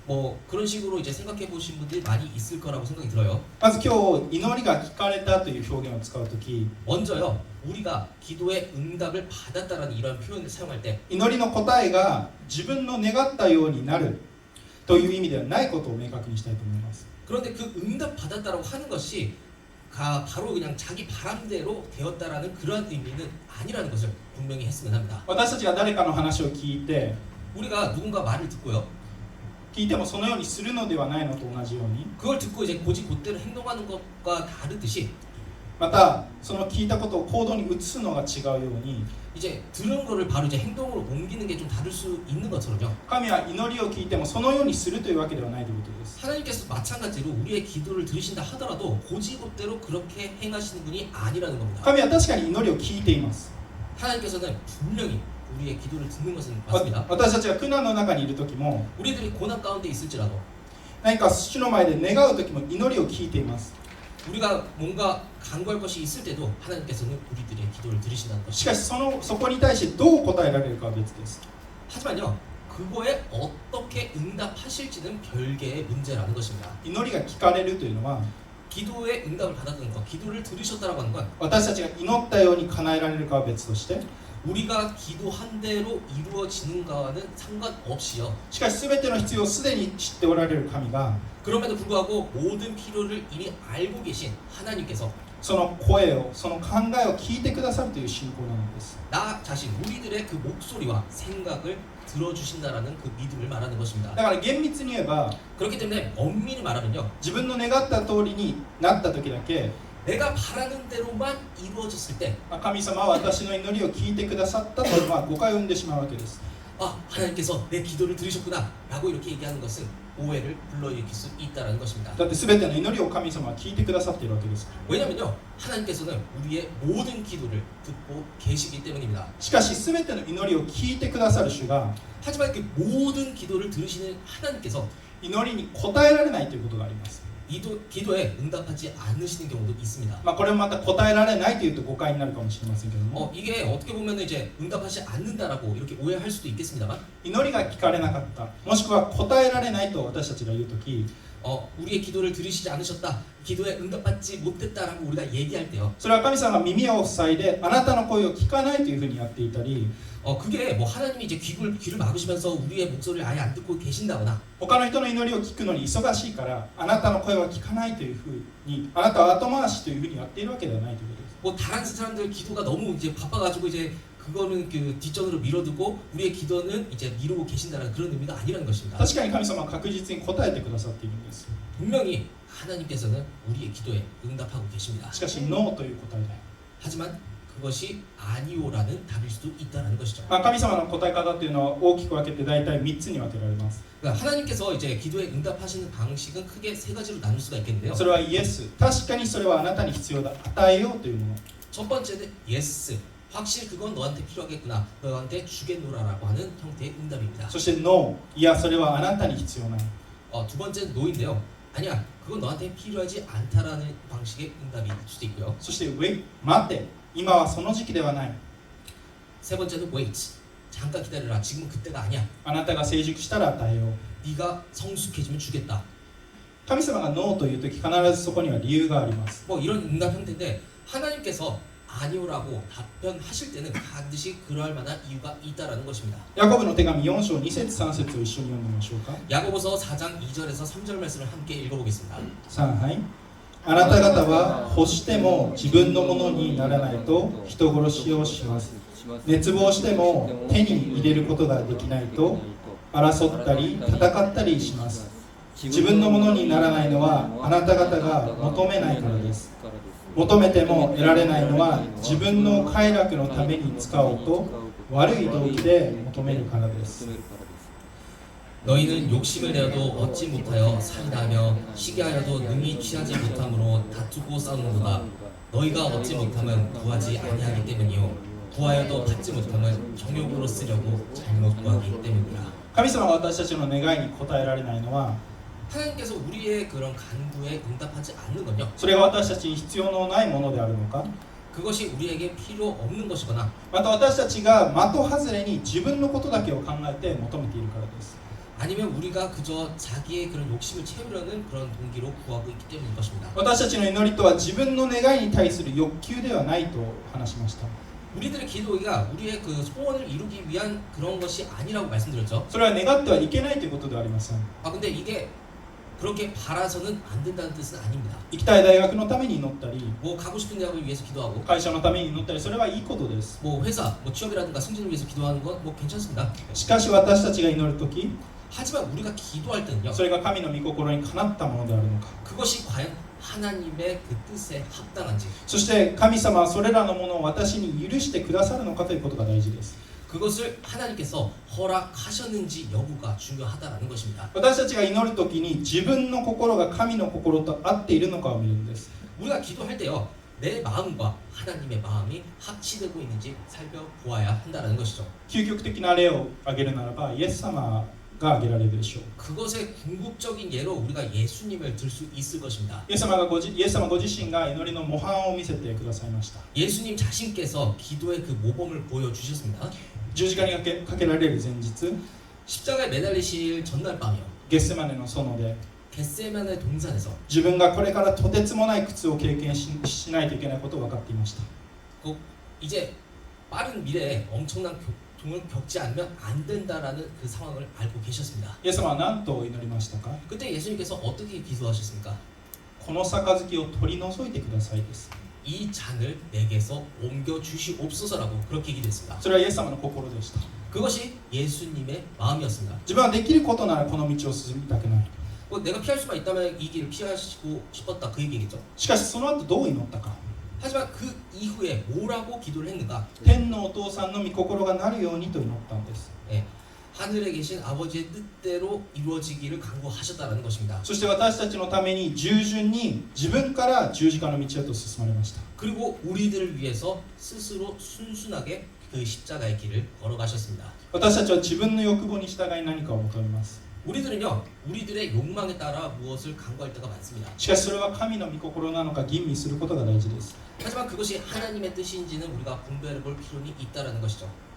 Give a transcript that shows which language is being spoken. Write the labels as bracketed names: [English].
[Korean] 뭐 그런 식으로 이제 생각해 보신 분들이 많이 있을 거라고 생각이 들어요. [Japanese] まず今日祈りが聞かれたという表現を使うとき、 [Korean] 먼저요, 우리가 기도에 응답을 받았다라는 이런 표현을 사용할 때 [Japanese] 祈りの答えが自分の願ったようになるという意味ではないことを明確にしたいと思います。 [Korean] 그런데 그 응답 받았다라고 하는 것이 바로 그냥 자기 바람대로 되었다라는 그러한 의미는 아니라는 것을 분명히 했으면 합니다. [Japanese] 私たちが誰かの話を聞いて [Korean] 우리가 누군가 말을 듣고요, [Japanese] 聞いてもそのようにするのではないのと同じように [Korean] 그걸 듣고 이제 곧대로 행동하는 것과 다르듯이 [Japanese] またその聞いたことを行動に移すのが違うように [Korean] 이제 들은 거를 바로 이제 행동으로 옮기는 게 좀 다를 수 있는 것처럼요. [Japanese] 神は祈りを聞いてもそのようにするというわけではないということです。 [Korean] 하나님께서 마찬가지로 우리의 기도를 들으신다 하더라도 곧이곧대로 그렇게 행하시는 분이 아니라는 겁니다. [Japanese] 神は確かに祈りを聞いています。 [Korean] 하나님께서는 분명히 우리의 기도를 듣는 것은 맞습니다. [Japanese] 私たちが苦難の中にいる時も [Korean] 우리들이 고난 가운데 있을지라도 [Japanese] 何か主の前で願う時も祈りを聞いています。 [Korean] 우리가 뭔가 간구할 것이 있을 때도 하나님께서는 우리들의 기도를 들으신다는 [Japanese] し [Korean] 것입니다. [Japanese] かしそこに対してどう答えられるかは別です。 [Korean] 하지만요, 그거에 어떻게 응답하실지는 별개의 문제라는 것입니다. [Japanese] 祈りが聞かれるというのは [Korean] 기도에 응답을 받았다는 것, 기도를 들으셨다라고 하는 건 [Japanese] 私たちが祈ったように叶えられるかは別として [Korean] 우리가 기도한 대로 이루어지는가와는 상관없이요. [Japanese] しかし全ての必要をすでに知っておられる神が [Korean] 그럼에도 불구하고 모든 필요를 이미 알고 계신 하나님께서 [Japanese] その声をその考えを聞いてくださるという信仰なのです。 [Korean] 나 자신 우리들의 그 목소리와 생각을 들어주신다라는 그 믿음을 말하는 것입니다. [Japanese] だから厳密に言えば [Korean] 그렇기 때문에 엄밀히 말하면요, [Japanese] 自分の願った通りになった時だけ [Korean] 내가 바라는 대로만 이루어졌을 때 [Japanese] 神様は私の祈りを聞いてくださったと誤解を生んでしまうわけです。 [Korean] 아, 하나님께서 내 기도를 들으셨구나 라고 이렇게 얘기하는 것은 오해를 불러일으킬 수 있다는 것입니다. [Japanese] だって全ての祈りを神様は聞いてくださっているわけですから。 [Korean] 왜냐면요, 하나님께서는 우리의 모든 기도를 듣고 계시기 때문입니다. [Japanese] しかし全ての祈りを聞いてくださる主が [Korean] 하지만 그 모든 기도를 들으시는 하나님께서 [Japanese] 祈りに応えられないということがあります。 [Korean] 기도에 응답하지 않으시는 경우도 있습니다. [Japanese] これもまた答えられないというと誤解になるかもしれませんけども、 [Korean] 이게 어떻게 보면 이제 응답하지 않는다라고 이렇게 오해할 수도 있겠습니다만, [Japanese] 祈りが聞かれなかった、もしくは答えられないと私たちが言うとき、 [Korean] 우리의 기도를 들으시지 않으셨다, 기도에 응답받지 못했다라고 우리가 얘기할 때요, [Japanese] それは神様が耳を塞いであなたの声を聞かないというふうにやっていたり、 [Korean] 그게 뭐 하나님이 이제 귀를 막으시면서 우리의 목소리를 아예 안 듣고 계신다거나, [Japanese] 他の人の祈りを聞くのに忙しいからあなたの声は聞かないというふうに、あなたは後回しというふうにやっているわけではないということです。 [Korean] 뭐 다른 사람들 기도가 너무 이제 바빠가지고 이제 그거는 그 뒷전으로 밀어두고 우리의 기도는 이제 미루고 계신다는 그런 의미가 아니라는 것입니다. [Japanese] 確かに神様は確実に答えてくださっているんです。 [Korean] 분명히 하나님께서는 우리의 기도에 응답하고 계십니다. [Japanese] しかしノーという答えだよ。 [Korean] 하지만 그것이 아니오라는 답일 수도 있다는 것이죠. [Japanese] 神様の答え方というのは大きく分けて大体3つに分けられます。 [Korean] 그러니까 하나님께서 이제 기도에 응답하시는 방식은 크게 세 가지로 나눌 수가 있겠는데요. [Japanese] それはイエス、確かにそれはあなたに必要だ、与えようというもの。 [Korean] 첫 번째는 예스, 확실히 그건 너한테 필요하겠구나, 너한테 주겠노라라고 하는 형태의 응답입니다. [Japanese] そしてノー、いやそれはあなたに必要ない。 [Korean] 두 번째는 노인데요. 아니야, 그건 너한테 필요하지 않다라는 방식의 응답일 수도 있고요. [Japanese] そしてウェイ、待て、今はその時期ではない。 [Korean] 세 번째는 wait, 잠깐 기다려라, 지금은 그때가 아니야. [Japanese] あなたが成熟したら与えよう。 [Korean] 네가 성숙해지면 주겠다. [Japanese] 神様がノーというとき必ずそこには理由があります。 [Korean] 뭐 이런 응답 형태인데 하나님께서 아니오라고 답변하실 때는 반드시 그럴 만한 이유가 있다라는 것입니다. [Japanese] ヤコブの手紙4章2節3節を一緒に読んでみましょうか。 [Korean] 야고보서 4장 2절에서 3절 말씀을 함께 읽어보겠습니다. [Japanese] さあ、はい。あなた方は欲しても自分のものにならないと人殺しをします。熱望しても手に入れることができないと争ったり戦ったりします。自分のものにならないのはあなた方が求めないからです。求めても得られないのは自分の快楽のために使おうと悪い動機で求めるからです。 [Korean] 너희는 욕심을 내어도 얻지 못하여 살인하며 시기하여도 능히 취하지 못함으로 다투고 싸우는도다. 너희가 얻지 못함은 구하지 아니하기 때문이요 구하여도 받지 못함은 정욕으로 쓰려고 잘못 구하기 때문이라. [Japanese] 神様が私たちの願いに応えられないのは [Korean] 하나님께서 우리의 그런 간구에 응답하지 않는 건요, [Japanese] それが私たちに必要のないものであるのか、 [Korean] 그것이 우리에게 필요 없는 것이거나 [Japanese] また私たちが的外れに自分のことだけを考えて求めているからです。 [Korean] 아니면 우리가 그저 자기의 그런 욕심을 채우려는 그런 동기로 구하고 있기 때문인 것입니다. [Japanese] 私たちの祈りとは自分の願いに対する欲求ではないと話しました。 [Korean] 우리들의 기도가 우리의 그 소원을 이루기 위한 그런 것이 아니라고 말씀드렸죠. [Japanese] それは願ってはいけないということではありません。 [Korean] 근데 이게 그렇게 바라서는 안 된다는 뜻은 아닙니다. [Japanese] 行きたい大学のために祈ったり、 [Korean] 뭐 가고 싶은 대학을 위해서 기도하고, [Japanese] 会社のために祈ったり、それはいいことです。 [Korean] 뭐 회사, 뭐 취업이라든가 승진을 위해서 기도하는 건 뭐 괜찮습니다. [Japanese] しかし私たちが祈るとき、 [Korean] 하지만 우리가 기도할 때는요, [Japanese] それが神の御心にかなったものであるのか、 [Korean] 그것이 과연 하나님의 그 뜻에 합당한지, [Japanese] そして神様はそれらのものを私に許してくださるのかということが大事です。 [Korean] 그것을 하나님께서 허락하셨는지 여부가 중요하다라는 것입니다. [Japanese] 私たちが祈るときに自分の心が神の心と合っているのかを見るんです。 [Korean] 우리가 기도할 때요, 내 마음과 하나님의 마음이 합치되고 있는지 살펴보아야 한다는 것이죠. [Japanese] 究極的な例を挙げるならば、イエス様が挙げられるでしょう。 [Korean] 그것의 궁극적인 예로 우리가 예수님을 들 수 있을 것입니다. [Japanese] イエス様ご自身が祈りの模範を見せてくださいました。 [Korean] 예수님 자신께서 기도의 그 모범을 보여주셨습니다. [Japanese] 十字架にかけられる前日、 [Korean] 십자가에 매달리실 전날 밤이요, [Japanese] ゲッセマネの園で [Korean] 겟세마네 동산에서 [Japanese] 自分がこれからとてつもない苦痛を経験 しないといけないことを分かっていました。 [Korean] 꼭 이제 빠른 미래에 엄청난 교통을 겪지 않으면 안 된다라는 그 상황을 알고 계셨습니다. [Japanese] イエス様は何と祈りましたか？ [Korean] 그때 예수님께서 어떻게 기도하셨습니까? [Japanese] この杯を取り除いてくださいです。 [Korean] 이 잔을 내게서 옮겨 주시옵소서라고 그렇게 기도했습니다. [Japanese] それはイエス様の心でした。 [Korean] 그것이 예수님의 마음이었습니다. [Japanese] 自分はできることならこの道を進みたくない。 [Korean] 뭐 내가 피할 수만 있다면 이 길을 피하시고 싶었다 그 얘기겠죠. [Japanese] しかしその後どう祈ったか。 [Korean] 하지만 그 이후에 뭐라고 기도를 했는가? [Japanese] 天のお父さんの御心がなるようにと祈ったんです。 [Korean] 예, 하늘에 계신 아버지의 뜻대로 이루어지기를 간구하셨다라는 것입니다. [Japanese] そして私たちのために従順に自分から十字架の道へと進まれました。 [Korean] 그리고 우리들을 위해서 스스로 순순하게 그 십자가의 길을 걸어가셨습니다. [Japanese] 私たちは自分の欲望に従い何かを求めます。 [Korean] 우리들은요, 우리들의 욕망에 따라 무엇을 간구할 때가 많습니다. [Japanese] しかしそれは神の御心なのか吟味することが大事です。 [Korean] 하지만 그것이 하나님의 뜻인지는 우리가 분별해 볼 필요는 있다라는 것이죠.